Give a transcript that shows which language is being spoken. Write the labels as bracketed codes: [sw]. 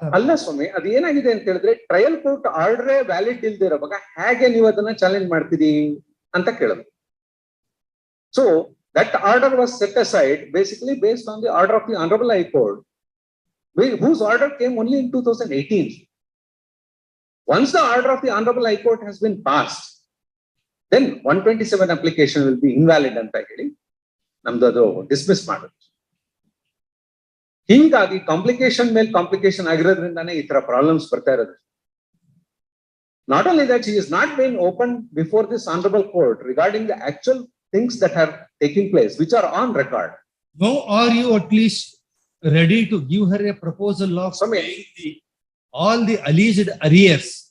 [kn] ಅಲ್ಲ ಸ್ವಾಮಿ, ಅದು ಏನಾಗಿದೆ ಅಂತ ಹೇಳಿದ್ರೆ ಟ್ರಯಲ್ ಕೋರ್ಟ್ ಆರ್ಡರ್ ವ್ಯಾಲಿಡ್ ಇಲ್ದಿರೋವಾಗ ಹೇಗೆ ನೀವು ಅದನ್ನ ಚಾಲೆಂಜ್ ಮಾಡ್ತೀರಿ ಅಂತ ಕೇಳೋದು. [en] So that order was set aside basically based on the order of the honourable high court, whose order came only in 2018. Once the order of the honorable high court has been passed, then 127 application will be invalid [kn] ಅಂತ ಹೇಳಿ ನಮ್ದು ಅದು dismiss ಮಾಡೋದು. ಹೀಗಾಗಿ complication ಮೇಲೆ complication ಆಗಿರೋದ್ರಿಂದಾನೇ ಈ ತರ problems ಬರ್ತಾ ಇರೋದು. [en] Not only that, he is not being open before this honorable court regarding the actual things that are taking place, which are on record. Now are you at least ready to give her a proposal of all the alleged arrears?